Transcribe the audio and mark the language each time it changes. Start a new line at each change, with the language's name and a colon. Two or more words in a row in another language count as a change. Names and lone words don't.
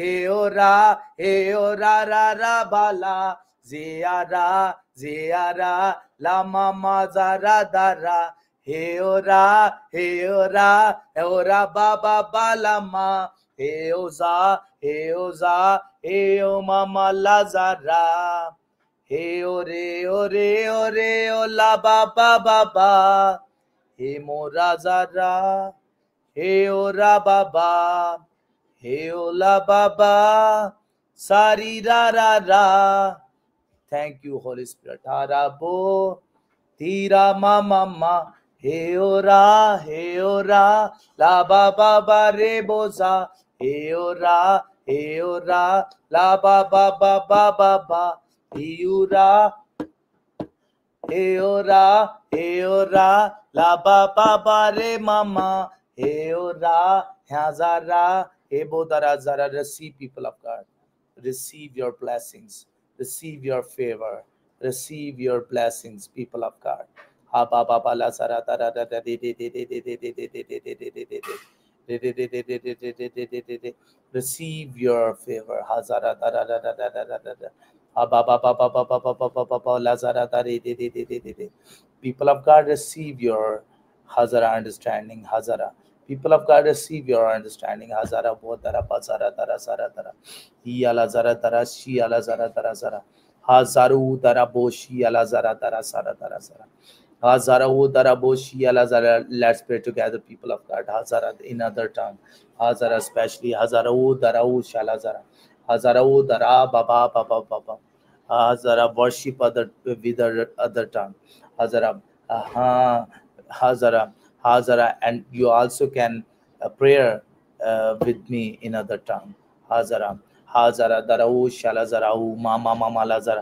English: ra bala, ziara, la mama zaradara, heora, baba balama, heoza, heo mama lazara, heore, o la baba, hemorazara. He ora baba, he ola baba, sari ra. Thank you, Holy Spirit. Arabo, tira mama, he ora, la baba reboza, he ora, la baba, iura, he ora, la baba re mama. Eora, Hazara, Ebodara Zara, receive people of God. Receive your blessings. Receive your favor. Receive your blessings, people of God. Receive your favor. Hazara people of God, receive your Hazara understanding. Hazara. People of God, receive your understanding. Hazara bodara bazara dara zara dara. Hi ala zara dara shi ala zara dara zara. Hazaru dara boshi ala zara dara zara dara zara. Hazara udara boshi ala zara. Let's pray together, people of God. Hazara in other tongue. Hazara especially. Hazara udara ushala zara. Hazara udara baba. Hazara worship with other tongue. Hazara. Hazara, and you also can prayer with me in other tongue. Hazara, darau shalazarau mama lazara.